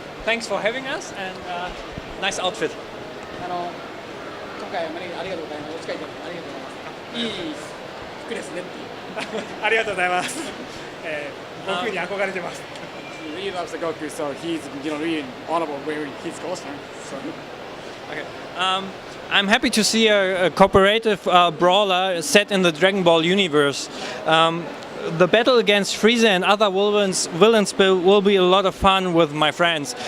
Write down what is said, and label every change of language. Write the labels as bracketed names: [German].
[English] Thanks for having us and nice outfit. [Japanese] 今回はありがとうございます。お近いとありがとうございます。いい服ですねっていう。ありがとうございます。悟空に憧れてます。 [English] He really loves the Goku, so he's really honorable wearing his costume. So. Okay. I'm happy to see a cooperative brawler set in the Dragon Ball universe. The battle against Frieza and other villains will be a lot of fun with my friends.